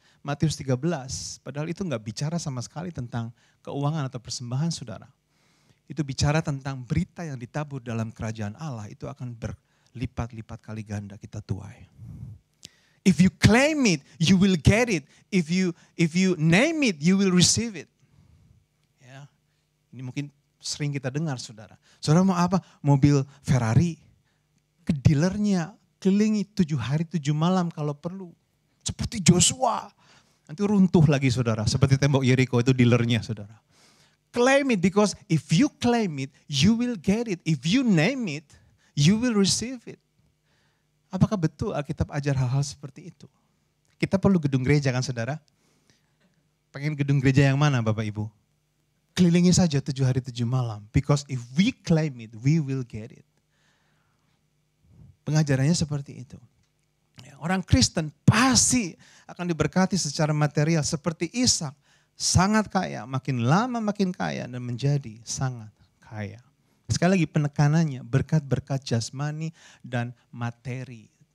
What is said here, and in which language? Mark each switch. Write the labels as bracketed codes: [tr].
[id] Matius 13, padahal itu enggak bicara sama sekali tentang keuangan atau persembahan, saudara. Itu bicara tentang berita yang ditabur dalam kerajaan Allah, itu akan berlipat-lipat kali ganda kita tuai. [en] If you claim it, you will get it. If you name it, you will receive it. [id] Ya, ini mungkin sering kita dengar, saudara. Saudara mau apa? Mobil Ferrari, ke dealernya, kelilingi 7 hari 7 malam kalau perlu. Seperti Joshua. Nanti runtuh lagi, saudara. Seperti tembok Yeriko, itu dealernya, saudara. [en] Claim it, because if you claim it, you will get it. If you name it, you will receive it. [id] Apakah betul Alkitab ajar hal-hal seperti itu? Kita perlu gedung gereja kan, saudara? Pengen gedung gereja yang mana, Bapak Ibu? Kelilingi saja 7 hari 7 malam. [en] Because if we claim it, we will get it. [id] Pengajarannya seperti itu. Orang Kristen pasti akan diberkati secara material seperti Ishak. Sangat kaya, makin lama makin kaya dan menjadi sangat kaya. Sekali lagi penekanannya berkat-berkat jasmani dan materi.